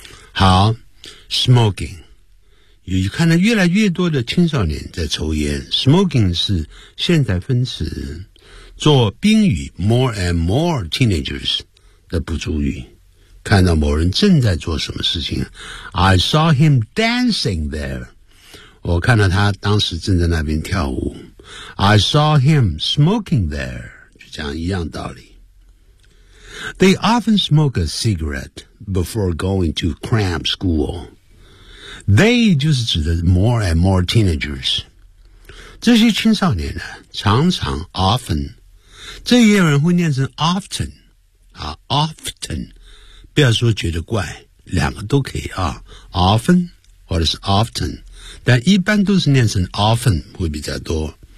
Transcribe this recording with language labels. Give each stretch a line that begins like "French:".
Chinese: 好 smoking 有看到越来越多的青少年在抽烟 smoking 是现在分词做宾语
English: more and more teenagers
Chinese: 的补助语看到某人正在做什么事情
English: I saw him dancing there
Chinese: 我看到他当时正在那边跳舞
English: I saw him smoking there.
Chinese: 就这样一样道理。
English: They often smoke a cigarette before going to cram school. They
Chinese: 就是指的
English: more and more teenagers.
Chinese: 这些青少年呢，常常 often, 这也有人会念成 often, 啊 often, 不要说觉得怪，两个都可以啊 often, 或者是 often, 但一般都是念成 often 会比较多。